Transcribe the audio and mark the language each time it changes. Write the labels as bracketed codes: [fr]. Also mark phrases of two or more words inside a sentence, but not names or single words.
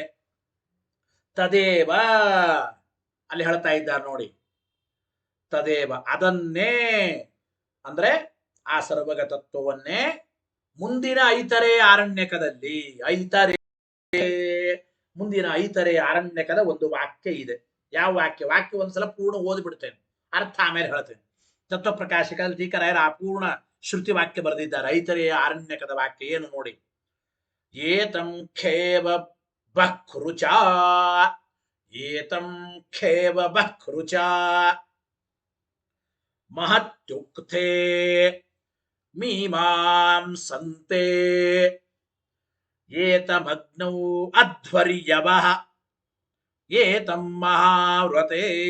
[kn] ತದೇವ ಅಲ್ಲಿ ಹೇಳ್ತಾ ಇದ್ದಾರೆ ನೋಡಿ, ತದೇವ ಅದನ್ನೇ ಅಂದ್ರೆ ಆ ಸರ್ವಗತತ್ವವನ್ನೇ ಮುಂದಿನ ಐತರೇಯ ಆರಣ್ಯಕದಲ್ಲಿ, ಮುಂದಿನ ಐತರೇಯ ಆರಣ್ಯಕದ ಒಂದು ವಾಕ್ಯ ಇದೆ. ಯಾವ ವಾಕ್ಯ? ವಾಕ್ಯ ಒಂದ್ಸಲ ಪೂರ್ಣ ಓದ್ಬಿಡ್ತೇನೆ, ಅರ್ಥ ಆಮೇಲೆ ಹೇಳ್ತೇನೆ. ತತ್ವಪ್ರಕಾಶಕದಲ್ಲಿ ಟೀಕರಾಯರು ಆ ಪೂರ್ಣ ಶ್ರುತಿ ವಾಕ್ಯ ಬರೆದಿದ್ದಾರೆ. ಐತರೇಯ ಆರಣ್ಯಕದ ವಾಕ್ಯ ಏನು ನೋಡಿ. [sa] ಏತಂ ಖೇವ ಬಹ್ರುಚ, ಏತಂ ಖೇವ ಬಹ್ರುಚ ಮಹತ್ಯುಕ್ತೆ ಮೀಮಾಂಸಂತೆ ಏತಮಗ್ನೌ ಅಧ್ವರ್ಯವಃ ಏತಂ ಮಹಾವ್ರತೆ